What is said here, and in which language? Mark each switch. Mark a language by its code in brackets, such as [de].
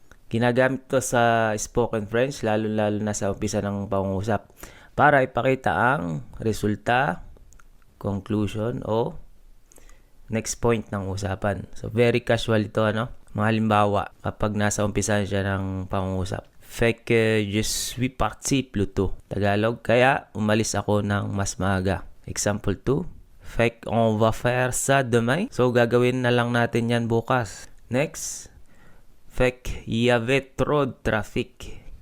[tl] Ginagamit ito sa spoken French, lalo-lalo na sa umpisa ng pangungusap para ipakita ang resulta, conclusion, o next point ng usapan. So, very casual ito, ano? Mga halimbawa, kapag nasa umpisahan siya ng pangungusap. [fr] Fait que je suis parti plus tôt. [tl] Tagalog, kaya umalis ako ng mas maaga. [en] Example 2. [fr] Fait qu'on va faire ça demain. [tl] So, gagawin na lang natin yan bukas. Next. [fr] Fait qu'il y avait trop de trafic.